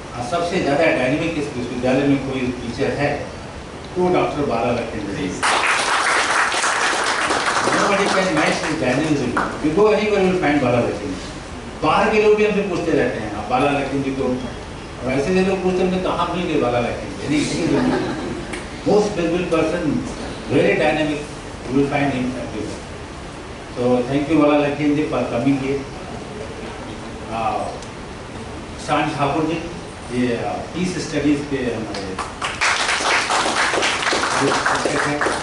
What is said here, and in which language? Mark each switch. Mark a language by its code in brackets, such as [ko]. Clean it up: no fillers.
[hi] सबसे ज़्यादा डायनेमिक इस विश्वविद्यालय में कोई टीचर है तो doctor Bala Lakhendra ji. [en] nobody can match his dynamism. You go anywhere, you will find Bala Lakshmi. [hi] बाहर के लोग भी हमसे पूछते रहते हैं, बाला लक्ष्मी जी को, और ऐसे जो लोग पूछते हैं कहाँ मिल गए बाला Lakshmi? [en] Most visible person, very dynamic, you will find him everywhere. So thank you Bala Lakshmi ji for coming here. [hi] शान ठाकुर जी, ये पीस स्टडीज के हमारे शिक्षक हैं.